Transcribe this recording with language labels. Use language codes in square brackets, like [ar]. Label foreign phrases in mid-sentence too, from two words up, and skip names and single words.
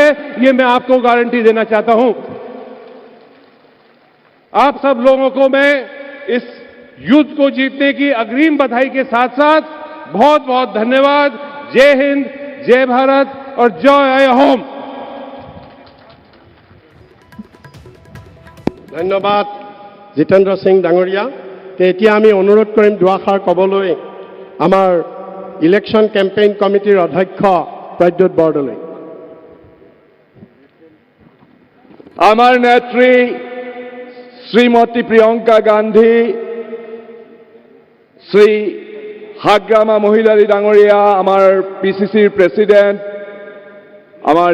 [hi] ये मैं आपको गारंटी देना चाहता हूं। आप सब लोगों को मैं इस युद्ध को जीतने की अग्रिम बधाई के साथ साथ बहुत बहुत धन्यवाद। जय हिंद, जय भारत और जय अहोम। धन्यवाद जितेन्द्र सिंह डांगरिया। [as] এতিয়া আমি অনুৰোধ কৰিম দুআষাৰ ক'বলৈ আমাৰ [en] election campaign committee [as] অধ্যক্ষ প্ৰদ্যুৎ বৰদলৈ। আমার নেত্রী শ্রীমতী প্রিয়ঙ্কা গান্ধী, শ্রী হাগ্রামা মহিলাৰী ডাঙৰীয়া, আমাৰ পিচিচিৰ প্ৰেসিডেন্ট আমাৰ